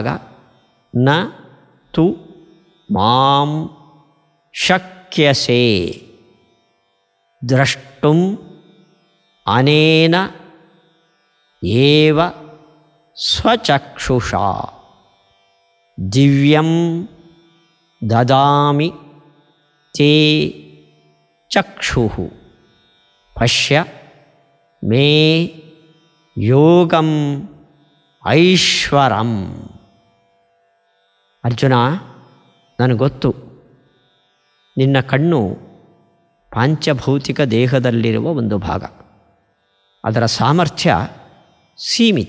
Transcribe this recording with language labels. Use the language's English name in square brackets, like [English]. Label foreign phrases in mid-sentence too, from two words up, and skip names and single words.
[Sanskrit] ನ ತು ಮಾಂ ಶಕ್ಯಸೇ ದ್ರಷ್ಟುಂ ಅನೇನ ಏವ ಸ್ವಚಕ್ಷುಷಾ ದಿವ್ಯಂ ದದಾಮಿ ತೇ ಚಕ್ಷುಃ ಪಶ್ಯ ಮೇ ಯೋಗಂ ಐಶ್ವರಂ. [Kannada] ಅರ್ಜುನ, ನನಗೆ ಗೊತ್ತು ನಿನ್ನ ಕಣ್ಣು ಪಾಂಚಭೌತಿಕ ದೇಹದಲ್ಲಿರುವ ಒಂದು ಭಾಗ, ಅದರ ಸಾಮರ್ಥ್ಯ ಸೀಮಿತ.